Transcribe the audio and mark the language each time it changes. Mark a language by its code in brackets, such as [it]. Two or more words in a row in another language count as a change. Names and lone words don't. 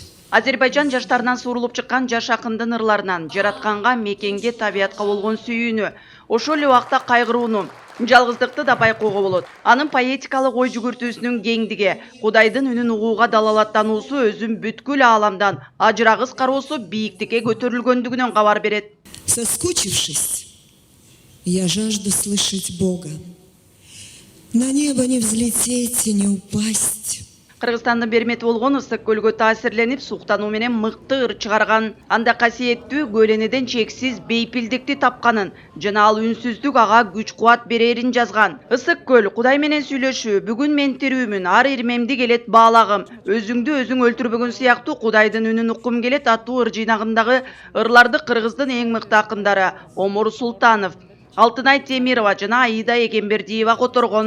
[ky] Азербайжан жаштарынан суырылып чыккан жаш акындын ырларынан жаратканга, мекенге, табиятка болгон сүйүүнү, ошол эле убакта кайгырууну, жалгыздыкты да байкоого болот. Анын поэтикалык ой жүгүртүүсүнүн кеңдиги, Кудайдын үнүн угууга далалаттануусу өзүн бүткүл ааламдан ажырагыс кароосу бийиктикке көтөрүлгөндүгүнөн кабар берет. [ru] Соскучившись, я жажду слышать Бога. На небо не взлететь и не упасть. [ky] Кыргызстандын бермети болгон ысык көлгө таасирленип, суктануу менен мыкты ыр чыгарган, анда касиеттүү көлөнеден чексиз бейпилдикти тапканын жана ал үнсүздүк ага күч кубат берерин жазган. Ысык көл Кудай менен сүйлөшүү, бүгүн мен тирүүмүн, ар ирмемди келет баалагым, өзүңдү өзүң өлтүрбөгөн сыяктуу Кудайдын үнүн уккум келет аттуу ыр жыйнагындагы ырларды кыргыздын эң мыкты акындары Омур Султанов, Алтынай Темирова жана Аида Эгембердиева которгон.